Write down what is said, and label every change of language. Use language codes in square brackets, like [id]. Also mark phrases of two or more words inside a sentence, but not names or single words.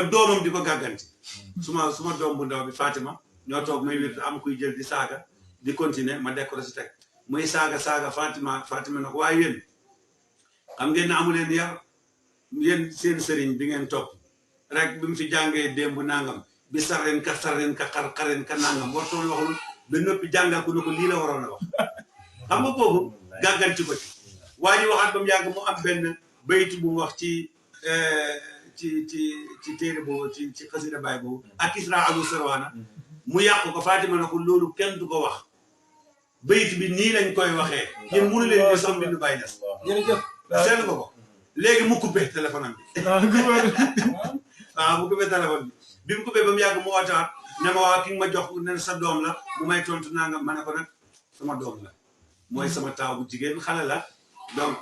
[wo] doomam di ko gàgganti suma doom bu ndaw bi Fatima ñoo toog muy wér am kuy jël di saaga di continuer ma décoré si teg muy saaga Fatima na ko waaye yéen xam ngeen ne amu leen yar yéen seen sëriñ bi ngeen topp rek bi mu fi jàngee démb nangam bi sarren ka xarren ka nangam wartoon waxul ba noppi jàngal ko ne ko lii la waroon a wax xam nga boobu gàgganti ko ci waa ji waxaat ba mu yàgg mu am benn baytu bu mu wax ci téere boobu ci xasida Baay boobu ak Isra alu Sarwana mu yàq ko Fatima na ko loolu kenn du ko wax bayit bi nii lañ koy waxee yéen mënu leen di sam bindu Baye Niass jërëjëf seen ko léegi mu [fr] coupé téléphone [wo] am bi waaw mu [fr] coupé téléphone [wo] bi mu coupé ba mu yàgg mu ootaat ne ma waa ki nga ma jox ne sa doom la mu may tontu nangam ma ne ko nag sama doom la mooy sama taaw bu jigéen xale la donc